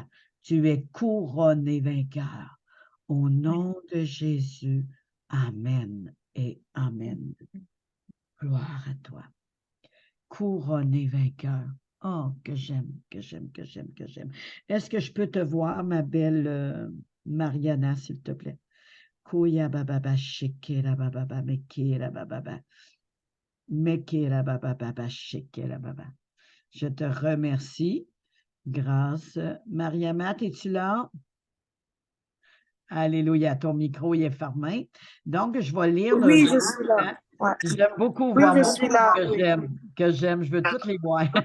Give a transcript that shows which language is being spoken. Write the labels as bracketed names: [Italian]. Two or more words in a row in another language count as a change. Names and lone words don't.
[French] Tu es couronné vainqueur. Au nom de Jésus, Amen et Amen. Gloire à toi. Couronné vainqueur. Oh, que j'aime, que j'aime, que j'aime, que j'aime. Est-ce que je peux te voir, ma belle Mariana, s'il te plaît? Kouya bababa, shekera bababa, mekera bababa. Mekera bababa, shekera baba. Je te remercie. Grâce. Mariama, es-tu là? Alléluia, ton micro il est fermé. Donc, je vais lire le Oui, je suis là. Ouais. J'aime beaucoup Oui, voir je beaucoup suis là. que j'aime. Je veux toutes les voir.